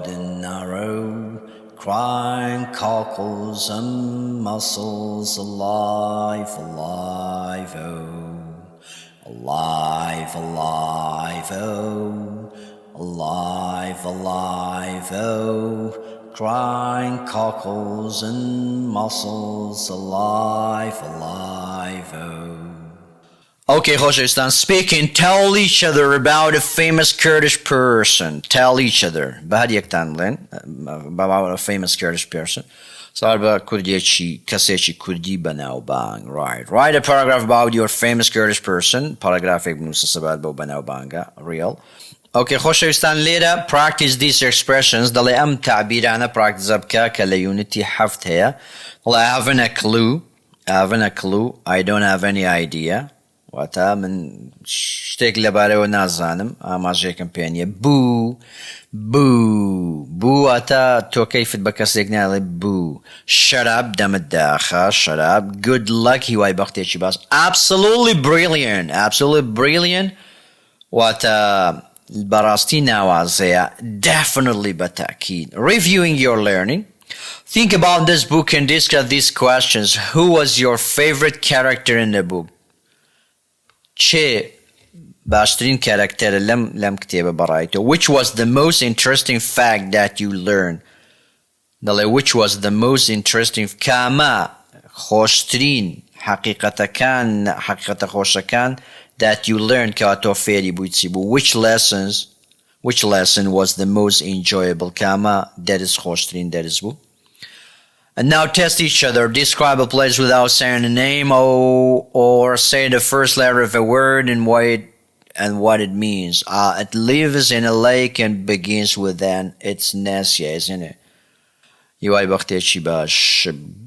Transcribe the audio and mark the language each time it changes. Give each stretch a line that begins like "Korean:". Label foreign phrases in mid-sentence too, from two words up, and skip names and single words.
English: and narrow, crying cockles and mussels, alive, alive, oh, alive, alive, oh, alive, alive, oh, crying cockles and mussels, alive, alive, oh. Okay, خۆشەویستان, speaking, tell each other about a famous Kurdish person. Tell each other.
Central Kurdish: بە هەر یەکتان بڵێن
English: about a famous Kurdish person.
Central Kurdish: سوال بە کوردیەکی کەسێکی کوردی بەناوبانگ.
English: Right. Write a paragraph about your famous Kurdish person.
Central Kurdish: پاراگرافێک بنووسە سەبات بەو بەناوبانگە.
English: Real. Okay,
Central Kurdish: خۆشەویستان, لێرە
English: practice these expressions.
Central Kurdish: دەڵێ ئەم تعبیرانە practice بکە کە لە unity 7 هەیە. Well, I haven't a clue. I haven't a clue. I don't have any idea. واتە من شتێک لەبارەوە نازانم, ئاماژەیەکم پێ نییە. بوو بوو واتە تۆ کەیفت بە کەسێک ناڵێ بوو. شەراب دەمت داخە, شەراب.
English: good luck,
Central Kurdish: هیوای بەختێکی باش.
English: absolutely brilliant
Central Kurdish: واتە بەڕاستی ناوازەیە.
English: definitely بەتاکید. reviewing your learning. think about this book and discuss these questions. who was your favorite character in the book?
Central Kurdish: چێ باشترین کاراکتەرە لەم کتێبە بەڕایتەوە.
English: which was the most interesting fact that you learned? دەڵێ which was the most interesting,
Central Kurdish: کامە خۆشترین حقیقەتە خۆشەکان
English: that you learned
Central Kurdish: کە تۆ فێری بووی چی بوو.
English: which lesson was the most enjoyable,
Central Kurdish: کامە دەرس خۆشترین دەرس بوو.
English: And now test each other. Describe a place without saying a name or say the first letter of a word and what it means. It lives in a lake and begins with an. It's Nessia, isn't it?
Central Kurdish: هیوای بەختێکی باش.